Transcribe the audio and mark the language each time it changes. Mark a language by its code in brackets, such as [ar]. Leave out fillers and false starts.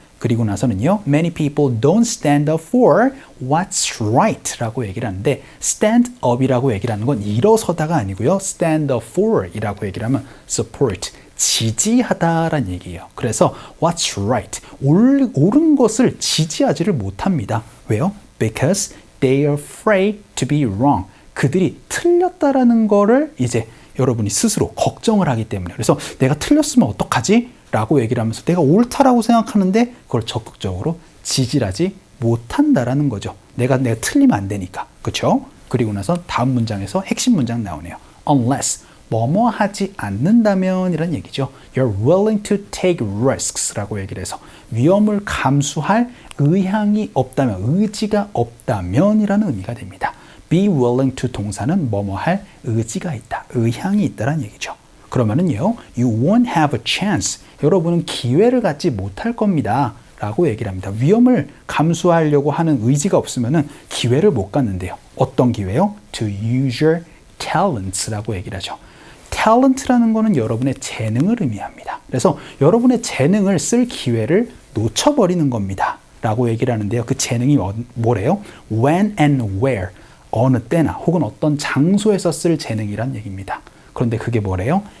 [ko] 그리고 나서는요, [en] many people don't stand up for what's right [ko] 라고 얘기를 하는데 stand up이라고 얘기를 하는 건 일어서다가 아니고요. [en] stand up for [ko] 이라고 얘기를 하면 support, 지지하다라는 얘기예요. 그래서 [en] what's right, [ko] 옳은 것을 지지하지를 못합니다. 왜요? [en] Because they are afraid to be wrong. [ko] 그들이 틀렸다라는 거를 이제 여러분이 스스로 걱정을 하기 때문에 그래서 내가 틀렸으면 어떡하지? 라고 얘기를 하면서 내가 옳다라고 생각하는데 그걸 적극적으로 지지하지 못한다라는 거죠. 내가 틀리면 안 되니까. 그렇죠? 그리고 나서 다음 문장에서 핵심 문장 나오네요. Unless, 뭐뭐 하지 않는다면 이란 얘기죠. [en] You're willing to take risks [ko] 라고 얘기를 해서 위험을 감수할 의향이 없다면, 의지가 없다면 이라는 의미가 됩니다. [en] Be willing to [ko] 동사는 뭐뭐 할 의지가 있다, 의향이 있다라는 얘기죠. 그러면은요, [en] you won't have a chance. [ko] 여러분은 기회를 갖지 못할 겁니다. 라고 얘기를 합니다. 위험을 감수하려고 하는 의지가 없으면은 기회를 못 갖는데요. 어떤 기회요? [en] To use your talents [ko] 라고 얘기를 하죠. talent라는 거는 여러분의 재능을 의미합니다. 그래서 여러분의 재능을 쓸 기회를 놓쳐버리는 겁니다. 라고 얘기를 하는데요. 그 재능이 뭐래요? [en] When and where. [ko] 어느 때나 혹은 어떤 장소에서 쓸 재능이란 얘기입니다. 그런데 그게 뭐래요?